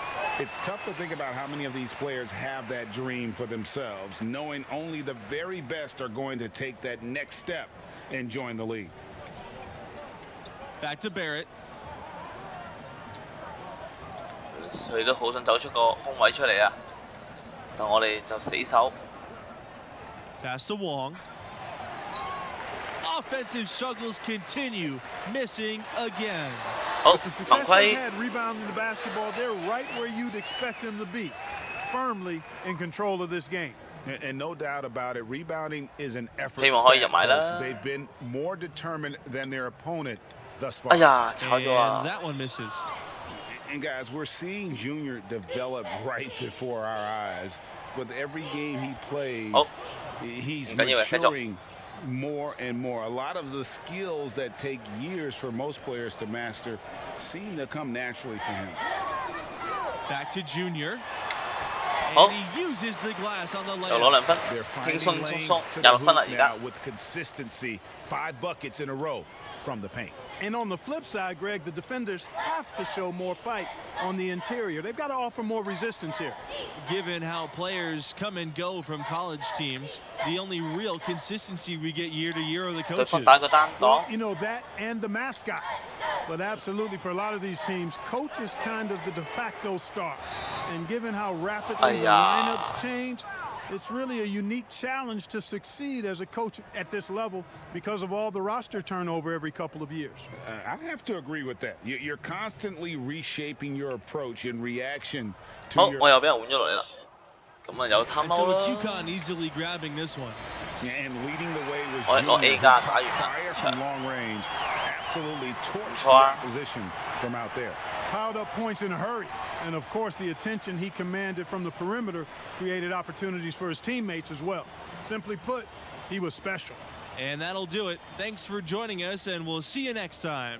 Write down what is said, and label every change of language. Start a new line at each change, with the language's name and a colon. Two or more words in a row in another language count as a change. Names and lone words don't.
English: It's tough to think about how many of these players have that dream for themselves, knowing only the very best are going to take that next step and join the league. Back to Barrett.
Cantonese: 佢哋都好想走出個空位出嚟啊，但我哋就死守。
English: Pass to Wong. Offensive struggles continue, missing again.
Cantonese: 好，
English: The
Cantonese: 犯
English: success they've
Cantonese: 規
English: had rebounding the basketball, they're right where you'd expect them to be, firmly in control of this game. And no doubt about it, rebounding is an effort.
Cantonese: 希望可以入埋啦。
English: They've been more determined than their opponent thus far.
Cantonese: 哎呀，炒咗
English: And 啊！ that one misses. And guys, we're seeing Junior develop right before our eyes. With every game he plays, Oh. he's
Cantonese: 唔緊要嘅，繼續。
English: maturing more and more. A lot of the skills that take years for most players to master seem to come naturally for him. Back to Junior. Oh. And he uses the glass on the
Cantonese: 又攞
English: layup.
Cantonese: 2分，
English: They're
Cantonese: 輕
English: finding
Cantonese: 鬆鬆
English: lanes
Cantonese: 鬆，
English: to
Cantonese: 廿
English: the
Cantonese: 6分啦
English: hoop
Cantonese: 而家
English: now。with consistency. 5 buckets in a row from the paint. And on the flip side, Greg, the defenders have to show more fight on the interior. They've got to offer more resistance here. Given how players come and go from college teams, the only real consistency we get year to year are the
Cantonese: 對
English: coaches.
Cantonese: 方打個單擋，
English: You know, that and the mascots. But absolutely, for a lot of these teams, coach is kind of the de facto star. And given how rapidly the lineups change, it's really a unique challenge to succeed as a coach at this level because of all the roster turnover every couple of years. I have to agree with that. You're constantly reshaping your approach in reaction to
Cantonese: 好，
English: your
Cantonese: 我又俾人換咗落嚟啦。咁啊有
English: And time so out it's
Cantonese: 啦。
English: UConn easily grabbing this one. and leading the way was
Cantonese: 我係攞 A
English: Junior,
Cantonese: 加
English: who
Cantonese: 打完
English: fire
Cantonese: 啦。
English: from long range, absolutely torched the
Cantonese: 錯啊
English: opposition from out there. Piled up points in a hurry. And of course, the attention he commanded from the perimeter created opportunities for his teammates as well. Simply put, he was special. And that'll do it. Thanks for joining us, and we'll see you next time.